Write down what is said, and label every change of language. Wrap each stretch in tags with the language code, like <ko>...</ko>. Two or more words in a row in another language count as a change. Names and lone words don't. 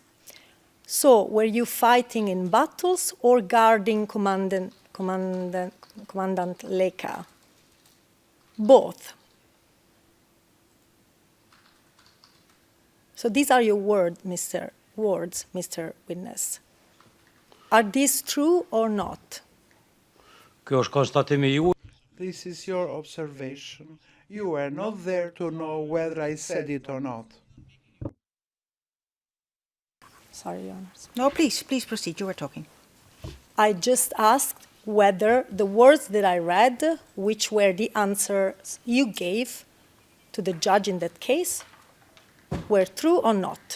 <en>So, were you fighting in battles or guarding Commandant Leka? Both. So these are your words, Mr. Witness. Are these true or not?</en> <sq>Kjo është konstatimi ju.</sq> <en>This is your observation. You were not there to know whether I said it or not. Sorry, Your Honors. No, please proceed. You were talking. I just asked whether the words that I read, which were the answers you gave to the judge in that case, were true or not.</en>